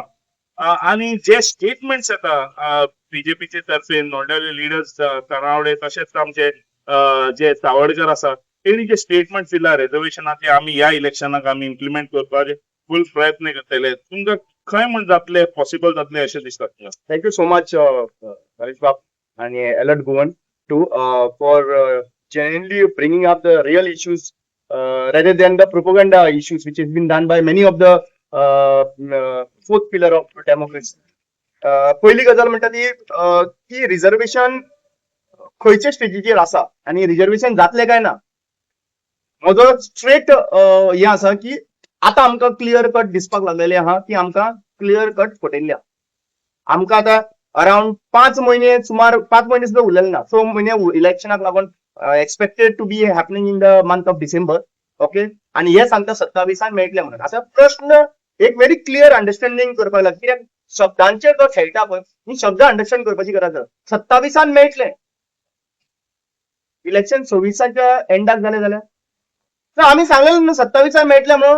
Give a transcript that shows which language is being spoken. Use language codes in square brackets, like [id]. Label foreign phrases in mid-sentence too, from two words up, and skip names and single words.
[kok] आणि जे स्टेटमेंट्स येता बीजेपीचे तर्फेन [en] nodal leaders [kok] तनावडे तशेंच आमचे जे सावडकर आसा तेणी जे स्टेटमेंट्स दिला रिझर्वेशनाचे आमी ह्या इलेक्शनाक आमी इम्प्लिमेंट करपाचे फुल प्रयत्न करतले. तुमकां खंय म्हण जातले पॉसिबल जातले अशें दिसता? [en] Thank you so much, Harish Bab and Alert Govan too, for genuinely bringing up the real issues rather than the propaganda issues which has been done by many of the fourth pillar of democracy. [kok] पहिली गजाल म्हणटा ती की रिझर्वेशन खंयच्या स्टेजीचेर आसा आणि रिझर्वेशन जातले काय ना. म्हजो स्ट्रेट हे आसा की आता आमकां [en] clear cut [kok] दिसपाक लागलेले आहा की आमकां [en] clear cut [kok] फटयल्ल्या. आमकां आतां अराउंड 5 महिने सुमार 5 महिने सुद्धा उरलेले ना. [en] 6 [kok] महिने इलेक्शनाक लागून [en] expected to be happening in the month of December. [kok] ओके, आणि हे सांगता 27 मेळटले म्हणून. आता प्रश्न एक [en] very clear understanding [kok] करपाक लागता, कित्याक शब्दांचेर जो खेळटा पळय ही शब्द अंडरस्टँड करपाची गरज आसा. 27 मेळटले इलेक्शन 26च्या एंडाक जाले जाल्यार तर आमी सांगलेलें न्हू 27 मेळटले म्हणून.